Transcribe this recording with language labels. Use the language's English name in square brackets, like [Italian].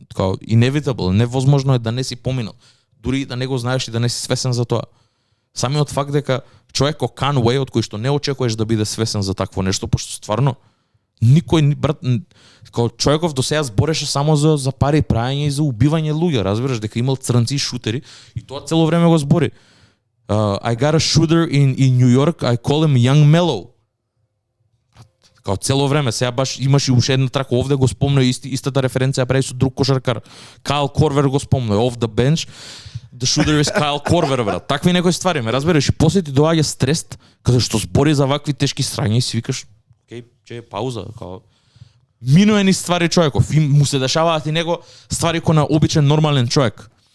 [Macedonian] Така inevitable, невозможно е да не си поминал. Дури и да не го знаеш и да не си свесен за тоа. Самиот факт дека човек ко Conway, од кој што не очекуваш да биде свесен за такво нешто, пошто стварно никој брат како човеков до сега збореше само за пари, праење и за убивање луѓе, разбираш, дека имал црнци и шутери и тоа цело време го збори. [English] I got a shooter in New York, I call him Young Mellow. [Macedonian] Као цело време, сега баш имаше уште една трака овде го спомна истата референција прави со друг кошаркар. Кайл Корвер го спомна, off the bench. The shooter is Кайл Корвер, брат. Такви некои ствари, ме разбираш, и после ти доаѓа стрес, каде што збори за вакви тешки срања и си викаш, окей, че пауза, као минуе ни ствари човеков, и му се дешаваат и него ствари кој на обичен нормален човек.